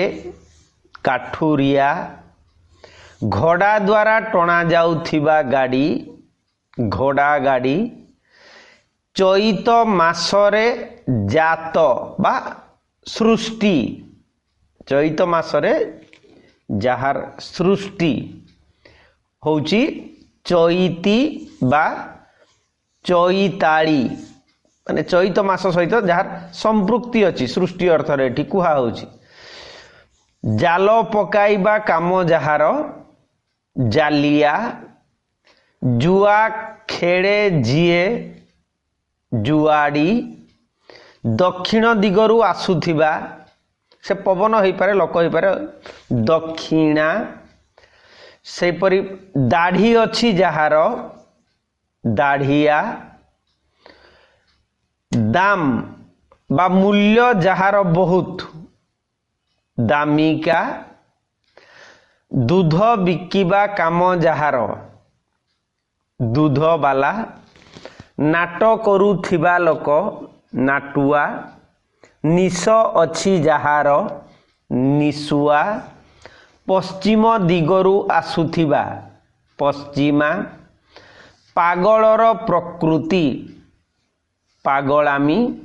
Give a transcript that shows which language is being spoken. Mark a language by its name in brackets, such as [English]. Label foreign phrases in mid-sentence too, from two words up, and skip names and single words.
[Odia] କାଠୁରିଆ, ଘୋଡ଼ା ଦ୍ୱାରା ଟଣା ଯାଉଥିବା ଗାଡ଼ି ଘୋଡ଼ା ଗାଡ଼ି, ଚୈତ ମାସରେ ଜାତ ବା ସୃଷ୍ଟି ଚୈତ ମାସରେ ଯାହାର ସୃଷ୍ଟି ହେଉଛି ଚୈତୀ ବା ଚୈତାଳୀ ମାନେ ଚୈତ ମାସ ସହିତ ଯାହାର ସମ୍ପୃକ୍ତି ଅଛି ସୃଷ୍ଟି ଅର୍ଥ ରେ ଏଠି କୁହା ହେଉଛି। ଜାଲ ପକାଇବା କାମ ଯାହାର ଜାଲିଆ, ଜୁଆ ଖେଳେ ଯିଏ ଜୁଆଡ଼ି, ଦକ୍ଷିଣ ଦିଗରୁ ଆସୁଥିବା ସେ ପବନ ହୋଇ ପାରେ ଲୋକ ହୋଇ ପାରେ ଦକ୍ଷିଣା, ସେ ପରି ଦାଢ଼ି ଅଛି ଯାହାର ଦାଢ଼ିଆ, ଦାମ ବା ମୂଲ୍ୟ ଯାହାର ବହୁତ ଦାମିକା, ଦୁଧ ବିକିବା କାମ ଯାହାର ଦୁଧ ବାଲା, ନାଟ କରୁଥିବା ଲୋକ ନାଟୁଆ, ନିଶ ଅଛି ଯାହାର ନିଶୁଆ, ପଶ୍ଚିମ ଦିଗରୁ ଆସୁଥିବା ପଶ୍ଚିମା, ପାଗଳର ପ୍ରକୃତି ପାଗଳାମି,